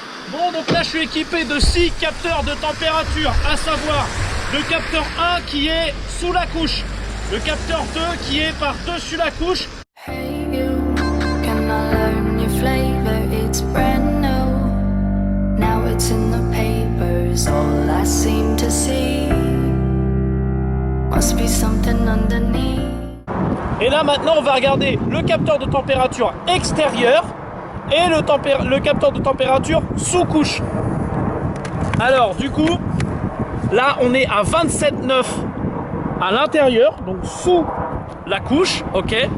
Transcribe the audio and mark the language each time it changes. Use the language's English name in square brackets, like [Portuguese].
[French] Bon, donc là je suis équipé de 6 capteurs de température, à savoir le capteur 1 qui est sous la couche, le capteur 2 qui est par-dessus la couche. [English] Hey you, can I learn your flavor? It's brand new. Now it's in the papers, all I seem to see. Must be something underneath. [French] Et là maintenant on va regarder le capteur de température extérieur et le capteur de température sous couche. Alors du coup là on est à 27,9 à l'intérieur, donc sous la couche, ok.